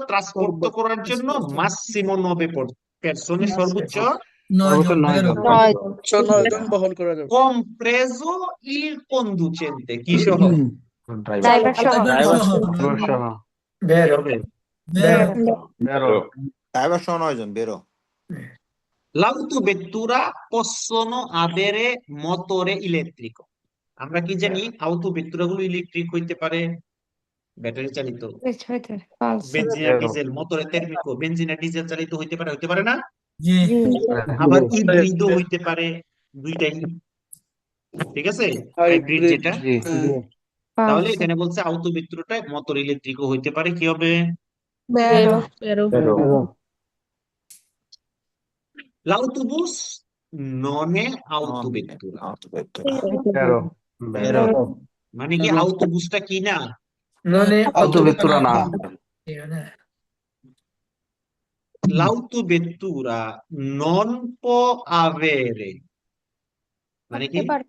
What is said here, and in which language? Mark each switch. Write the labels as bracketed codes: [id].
[bn] Transport করার জন্য Massimo 9 persone, সর্বোচ্চ সর্বোচ্চ 9 জন। 9 জন বহন করা যাবে। [it] compreso il conducente, [bn] কি সহ? ড্রাইভার সহ সহ। [it] vero [bn] বেরো। ড্রাইভার সহ 9 জন বেরো। [it] L'autovettura possono avere motore elettrico. [bn] আমরা কি জানি autovettura গুলো ইলেকট্রিক হইতে পারে, ব্যাটারি চালিত, [it] falso [bn] বেনজিন আর ডিজেল, মোটরে তেরমিকো, বেনজিন আর ডিজেল চালিত হইতে পারে না? জি আবার হিব্রিডও হইতে পারে, দুইটাই, ঠিক আছে, হাইব্রিড যেটা। জি। তাহলে [it] falso [bn] এখানে বলছে autovettura মোটর ইলেকট্রিকও হইতে পারে, কি হবে? [it] vero [bn] বেরো। [it] L'autobus non è autovettura, [bn] বেরো। বেরো। মানে কি autobusটা কি না? [it] non è [bn] autovettura না। [it] L'autovettura non può avere, [bn] মানে কি?